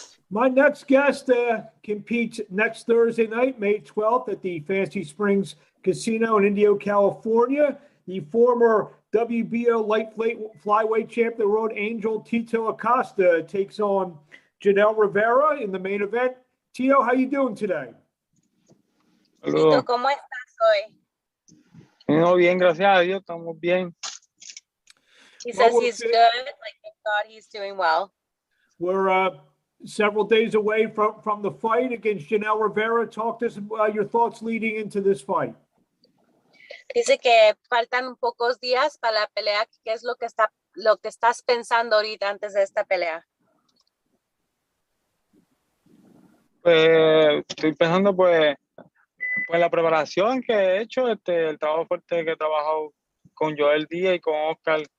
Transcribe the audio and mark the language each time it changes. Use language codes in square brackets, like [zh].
[en] My next guest competes next Thursday night, May 12th, at the Fancy Springs Casino in Indio, California. The former WBO Light Flyweight champ, the world Angel Tito Acosta, takes on Janel Rivera in the main event. Tito, how you doing today? [es] Tito, ¿cómo estás hoy? No, bien, gracias a Dios, estamos bien. [en] He says he's good, like thank God he's doing well. We're several days away from the fight against Janel Rivera. Talk to us about your thoughts leading into this fight. [es] Dice que faltan pocos días para la pelea. ¿Qué es lo que estás pensando ahorita antes de esta pelea? Pues estoy pensando pues la preparación que he hecho, el trabajo fuerte que he trabajado con Joel Díaz y con Oscar.